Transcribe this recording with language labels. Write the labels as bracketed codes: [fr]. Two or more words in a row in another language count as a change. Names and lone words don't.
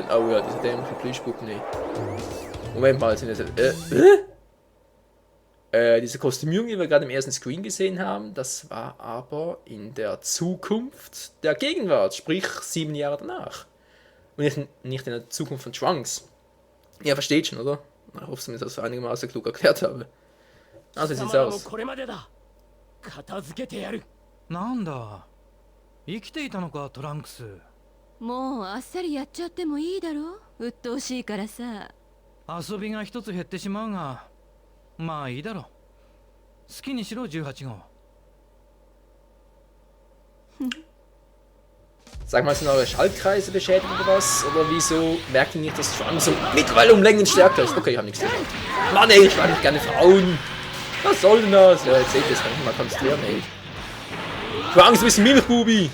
[de] Oh ja, diese dämliche Plüschpuppen nicht. Moment mal, sind das diese Kostümierung, die wir gerade im ersten Screen gesehen haben, das war aber in der Zukunft der Gegenwart, sprich 7 Jahre danach. Und nicht in der Zukunft von Trunks. Ja, versteht schon, oder? Ich hoffe, dass ich das einigermaßen klug erklärt habe. Also sieht's aus. [ja] なんだ生きていたのかトランクス。もうあっさりやっちゃってもいいだろう。鬱陶しいからさ。遊びが一つ減ってしまうがまあいいだろう。好きにしろ18号。 [de] Sag mal, sind eure Schaltkreise beschädigt oder was? Oder wieso merkt ihr nicht, dass Trunks so mittlerweile um Längen stärker ist? Okay, ich hab nichts gesagt. Mann ey, ich mag nicht gerne Frauen. Was soll denn das? Ja, jetzt seht ihr, das kann ich mal konstruieren, ey. Trunks, du bist ein Milchbubi!